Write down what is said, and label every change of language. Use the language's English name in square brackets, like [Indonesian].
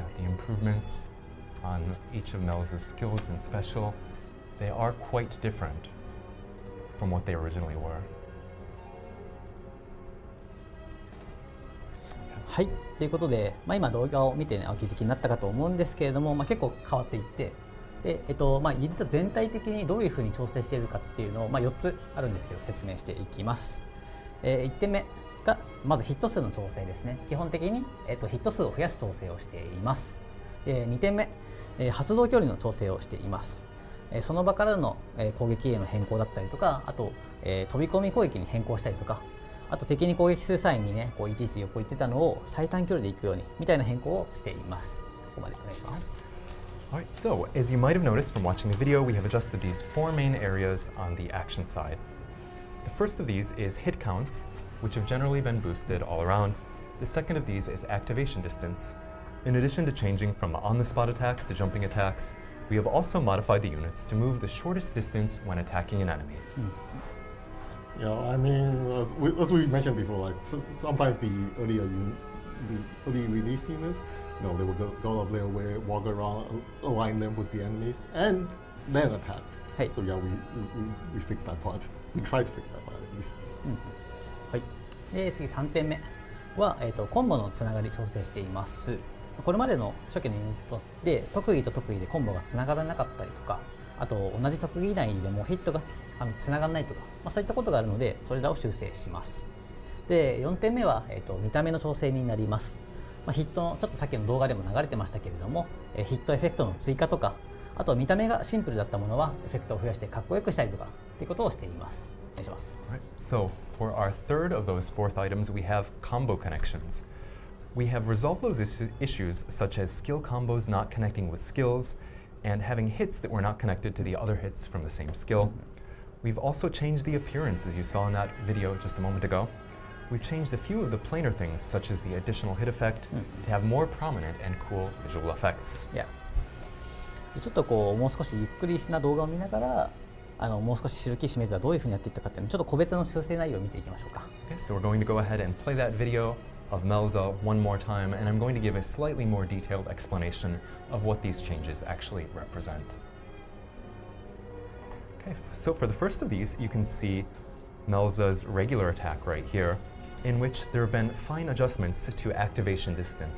[English] the improvements on each of Melza's skills and special. They are quite different from what they originally were. [Japanese] はい、ということで、今動画を見て、ね、お気づきになったかと思うんですけれども、結構変わっていって、でユニット全体的にどういうふうに調整しているかっていうのを、4つあるんですけど説明していきます。 1点目がまずヒット数の調整ですね。基本的に、ヒット数を増やす調整をしています。 2点目、発動距離の調整をしています。その場からの攻撃への変更だったりとか、あと飛び込み攻撃に変更したりとか、あと敵に攻撃する際にね、いちいち横行ってたのを最短距離で行くようにみたいな変更をしています。ここまでお願いします。 [English] Alright, so as you might have noticed from watching the video, we have adjusted these 4 main areas on the action side. The first of these is hit counts, which have generally been boosted all around. The second of these is activation distance. In addition to changing from on-the-spot attacks to jumping attacks, we have also modified the units to move the shortest distance when attacking an enemy. Yeah, I mean, as we mentioned before, like sometimes the early release units, they will go off their way, walk around, align them with the enemies, and then attack. Hey. So yeah, we fixed that part. We tried to fix that part at least. [Japanese] はい。で次3点目は、コンボのつながり調整しています。これまでの初期のユニットで特技と特技でコンボがつながらなかったりとか、あと同じ特技内でもヒットがつながらないとか、そういったことがあるのでそれらを修正します。で4点目は、見た目の調整になります。ヒットのちょっとさっきの動画でも流れてましたけれども、ヒットエフェクトの追加とか、あと見た目がシンプルだったものはエフェクトを増やしてかっこよくしたりとかっていうことをしています。お願いします。 [English] Right. So for our third of those 4th items, we have combo connections. We have resolved those issues such as skill combos not connecting with skills and having hits that were not connected to the other hits from the same skill. We've also changed the appearance, as you saw in that video just a moment ago. We've changed a few of the planar things, such as the additional hit effect, to have more prominent and cool visual effects. Yeah. [Japanese] ちょっともう少しゆっくりな動画を見ながら、もう少しシルキーシメージはどういうふうにやっていったかっていうのちょっと個別の修正内容を見ていきましょうか。 [English] Okay, so we're going to go ahead and play that video of Melza one more time, and I'm going to give a slightly more detailed explanation of what these changes actually represent. Okay, so for the first of these, you can see Melza's regular attack right here, in which there have been fine adjustments to activation distance.